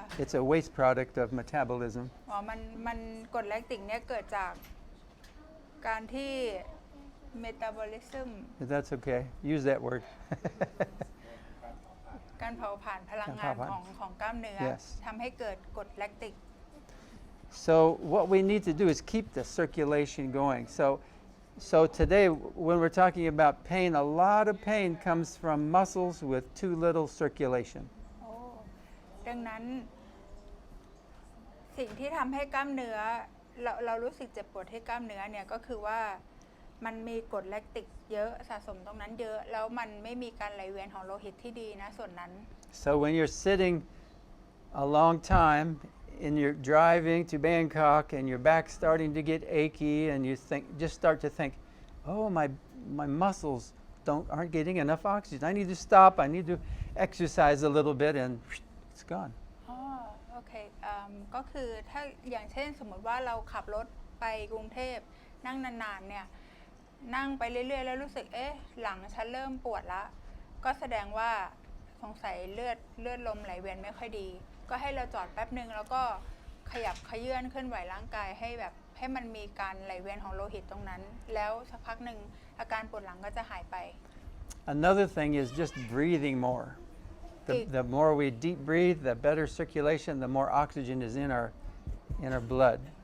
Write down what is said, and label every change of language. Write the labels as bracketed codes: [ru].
[en] It's a waste product of metabolism. [th] อ๋อมันกรดแลคติกเนี่ยเกิดจากการที่ metabolism [en] That's okay. Use that word. [th] การเผาผลาญพลังงานของกล้ามเนื้อ [en] Yes. [th] ทำให้เกิดกรดแลคติก [en] So what we need to do is keep the circulation going. So today, when we're talking about pain, a lot of pain comes from muscles with too little circulation. [th] ดังนั้นสิ่งที่ทำให้กล้ามเนื้อเรารู้สึกเจ็บปวดที่กล้ามเนื้อเนี่ยก็คือว่ามันมีกรดแลคติกเยอะสะสมตรงนั้นเยอะแล้วมันไม่มีการไหลเวียนของโลหิตที่ดีนะส่วนนั้น [en] So when you're sitting a long time and you're driving to Bangkok and your back's starting to get achy and you start to think, oh, my muscles aren't getting enough oxygen. I need to stop. I need to exercise a little bit, and it's gone. [th] อ๋อโอเคก็คือถ้าอย่างเช่นสมมติว่าเราขับรถไปกรุงเทพนั่งนานๆเนี่ยนั่งไปเรื่อยๆแล้วรู้สึกหลังฉันเริ่มปวดละก็แสดงว่าสงสัยเลือดลมไหลเวียนไม่ค่อยดีก็ให้เราจอดแป๊บนึงแล้วก็ขยับเขยื้อนเคลื่อนไหวร่างกายให้มันมีการไหลเวียนของโลหิตตรงนั้นแล้วสักพักหนึ่งอาการปวดหลังก็จะหายไป [en] Another thing is just breathing more. The more we deep breathe, the better circulation, the more oxygen is in our blood.